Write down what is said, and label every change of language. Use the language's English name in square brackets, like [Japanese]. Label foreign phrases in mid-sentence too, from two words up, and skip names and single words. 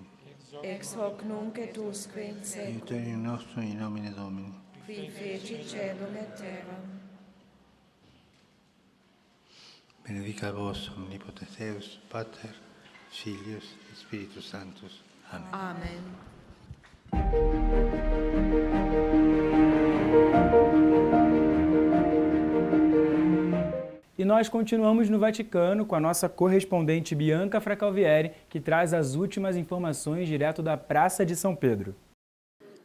[Latin] ex hoc nunc et usque in seculum, aiuterium nostrum in nomine Domini. qui feci celum et terram. Benedica vos omnipotens Deus, Pater, Filius et Spiritus Sanctus. Amen. Amen. [Portuguese] E nós continuamos no Vaticano com a nossa correspondente Bianca Fracalvieri, que traz as últimas informações direto da Praça de São Pedro.